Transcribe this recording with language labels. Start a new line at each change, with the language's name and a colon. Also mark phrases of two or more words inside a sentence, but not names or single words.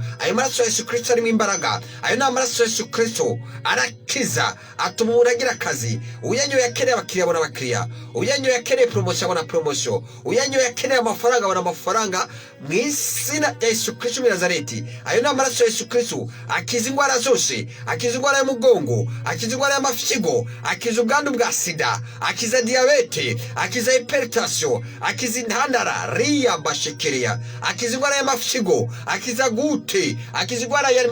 Rundi: Ayo maraso ya Yesu Kristo arimo imbaraga, ayo ni amaraso ya Yesu Kristo arakiza, atuma umuntu agira akazi. Uyanyoye akeneye abakiriya abona abakiriya, uyanyoye akeneye promotion abona promotion, uyanyoye akeneye amafaranga abona amafaranga mu izina rya Yesu Kristo wa Nazareti. Ayo ni amaraso ya Yesu Kristo akiza ingwara zose, akiza ingwara y'umugongo, akiza ingwara y'amafyigo, akiza ubwandu bwa sida, akiza diabete, akiza hypertension, akiza intandara riya bashekeria, akiza ingwara y'amafyigo, akiza gute, akiza ingwara ya